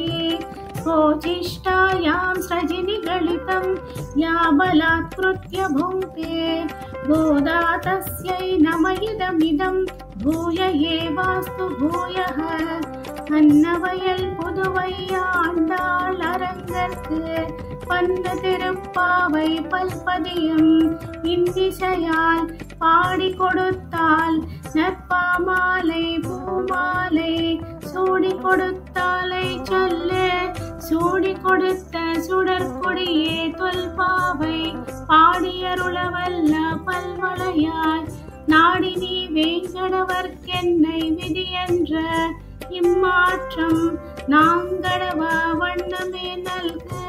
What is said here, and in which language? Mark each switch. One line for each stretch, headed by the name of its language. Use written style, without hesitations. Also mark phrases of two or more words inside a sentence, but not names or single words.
Sanskrit: कोचिष्टायां स्रजिनिगलितं या बलात्कृत्य भुङ्क्ते गोदा तस्यै नम इदमिदं भूय एवास्तु भूयः
Tamil: அன்னவயல் புதுவையாண்டாள் அரங்கற்கு பன்ன திருப்பாவை பல்பதியம் இன்றிசையால் பாடி கொடுத்தால் நற்பாமாலை பூமாலை சூடி கொடுத்தாலை சொல்ல சூடி கொடுத்த சுடற்கொடியே தொல்பாவை பாடியருளவல்ல பல்வளையாய் நாடி நீ வேங்கடவர்க்கென்னை விதியென்ற இம்மாற்றம் நாங்கடவ வண்ணமே நல்க